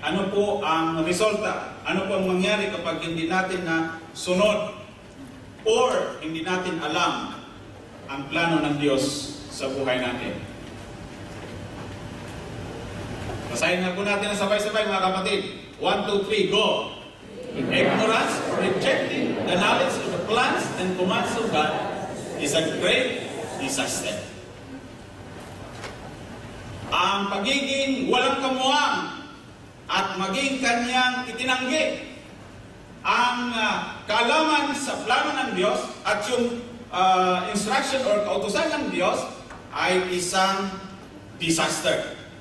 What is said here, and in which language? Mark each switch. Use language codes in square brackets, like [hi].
[tl] Ano po ang resulta? Ano po ang mangyari kapag hindi natin na sunod or hindi natin alam ang plano ng Diyos sa buhay natin? Basahin na po natin ang sabay-sabay, mga kapatid. [en] 1, 2, 3, go! Ignorance, rejecting the knowledge of the plans and commands of God is a great disaster. [tl] Ang pagiging walang kamuang at maging kanyang itinanggi ang kaalaman sa plano ng Diyos at yung instruction or kautusan ng Diyos ay isang disaster.